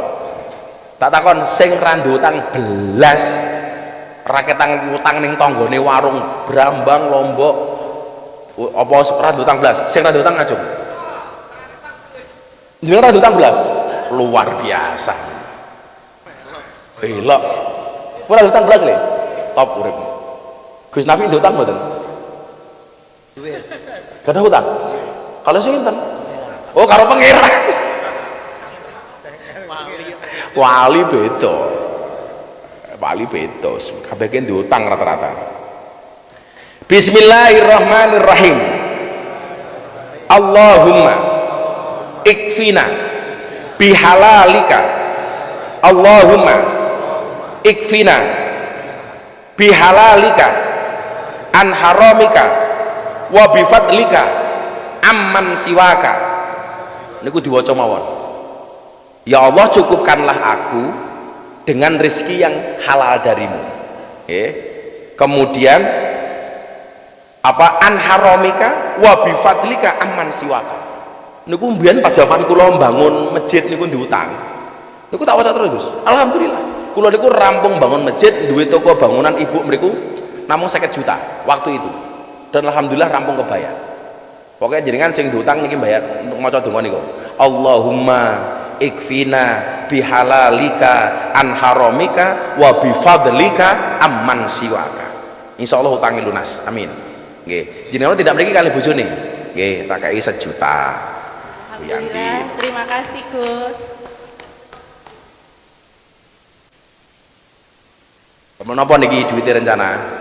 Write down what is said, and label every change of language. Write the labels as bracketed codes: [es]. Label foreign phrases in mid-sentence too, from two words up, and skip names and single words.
[jv] Tak takon sing ra nduk utang belas ra ketang utang ning tanggane warung Brambang Lombok apa ra nduk utang belas? Sing ra nduk utang ngajung. Jenengan ra nduk utang belas? [id] Luar biasa. Elok. [jv] Ora nduk utang belas le. Top urip. Gus Nafi nduk utang mboten? Kada hutang. Kalau sinten? Oh, karo pangeran. Wali beda. Wali beda. Kabeh ki diutang rata-rata. Bismillahirrahmanirrahim. [ar] اللهم اكفنا بحلالك اللهم اكفنا بحلالك عن حرامك وبفضلك عمن سواك. [jv] Niku diwaca mawon. [id] Ya Allah, cukupkanlah aku dengan rezeki yang halal darimu. Kemudian apa, [ar] عن حرامك وبفضلك عمن سواك. [jv] Niku mbiyen pas jaman kula mbangun masjid niku diutang. Niku tak waca terus, Gus. Alhamdulillah. Kula niku rampung bangun masjid, duwe toko bangunan ibu mriku namung 50 juta [id] waktu itu. [jv] Dan alhamdulillah rampung kebayar. Pokoknya jenengan sing diutang niki bayar untuk maca donga niku. [ar] اللهم اكفنا بحلالك عن حرامك وبفضلك عمن سواك. [jv] Insyaallah utangi lunas. Amin. Nggih. Jenengan tidak mriki kali bojone. Nggih, tak kei 1 juta. [id] Alhamdulillah, terima kasih Gus. [jv] Menapa niki duwite rencana?